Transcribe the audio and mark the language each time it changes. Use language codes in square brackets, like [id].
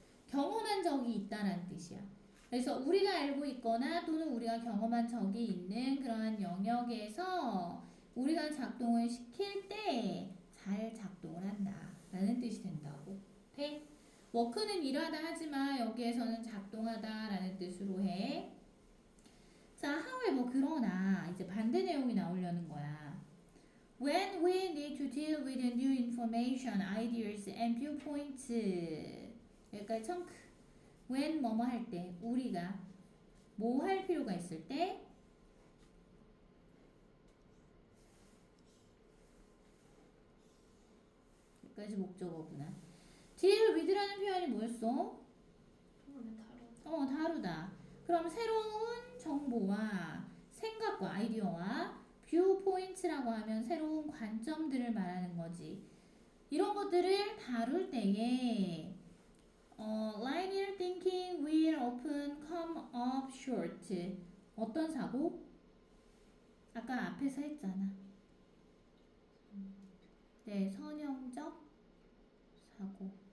[ko] 경험한 적이 있다라는 뜻이야. 그래서 우리가 알고 있거나 또는 우리가 경험한 적이 있는 그러한 영역에서 우리가 작동을 시킬 때 잘 작동을 한다 라는 뜻이 된다고. 돼? 워크는 일하다 하지만 여기에서는 작동하다 라는 뜻으로 해. 자, however, 그러나 이제 반대 내용이 나오려는 거야. [en] When we need to deal with new information, ideas and viewpoints. [ko] 여기까지 청크. when 뭐뭐 할 때, 우리가 뭐 할 필요가 있을 때, 여기까지 목적어구나. deal with라는 표현이 뭐였어? 다루다. 그럼 새로운 정보와 생각과 아이디어와 viewpoints라고 하면 새로운 관점들을 말하는 거지. 이런 것들을 다룰 때에 [en] linear thinking will often come up short. [ko] 어떤 사고? 아까 앞에서 했잖아. 네, 선형적 사고.